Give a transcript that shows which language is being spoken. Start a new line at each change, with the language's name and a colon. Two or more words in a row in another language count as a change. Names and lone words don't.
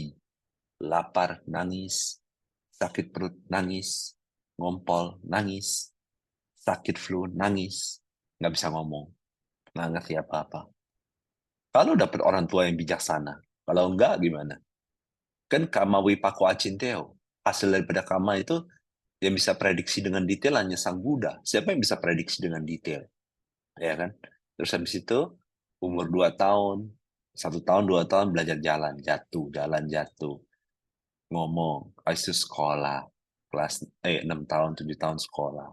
Indonesian: Lapar, nangis. Sakit perut, nangis. Ngompol, nangis. Sakit flu, nangis. Nggak bisa ngomong, nggak ngerti apa-apa. Kalau dapat orang tua yang bijaksana, kalau enggak gimana?
Pali: Kan kama wipako acinteo.
Indonesian: Hasil daripada kama itu yang bisa prediksi dengan detail hanya Sang Buddha. Siapa yang bisa prediksi dengan detail? Ya kan? Terus habis itu umur 2 tahun, 1 tahun, 2 tahun belajar jalan jatuh, ngomong, habis itu sekolah, kelas 6 tahun, 7 tahun sekolah.